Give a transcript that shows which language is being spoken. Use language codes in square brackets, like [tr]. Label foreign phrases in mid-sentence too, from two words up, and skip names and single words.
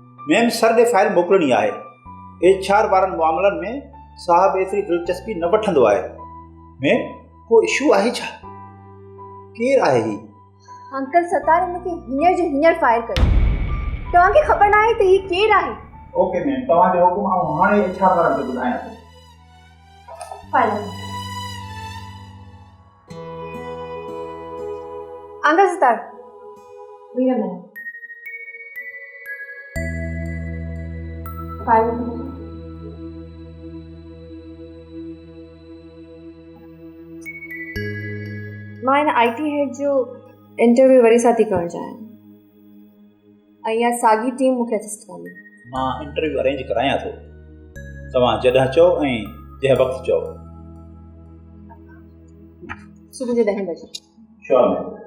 [sd] मैम सर ॾे फाइल मोकिलणी आहे। HR वारनि मामलनि में साहब एतिरी दिलचस्पी न वठंदो आहे। मैम को इशू आहे छा? केरु आहे ही? अंकल सतार इनखे हींअर जो हींअर फायर कयो। तव्हांखे ख़बर न आहे त ही केरु आहे? ओके मैम तव्हांजो हुकुम आउं हाणे HR वारनि खे ॿुधायां थो। फाइल अंकल सतार [en] wait a minute [sd] फाइल मां हिन IT हेड जो इंटरव्यू वरी सां थी करणु चाहियां ऐं इहा साॻी टीम मूंखे असिस्ट कंदी। मां इंटरव्यू अरेंज करायां थो, तव्हां जॾहिं चओ ऐं जंहिं वक़्तु चओ। सुबुह जो 10 बजे।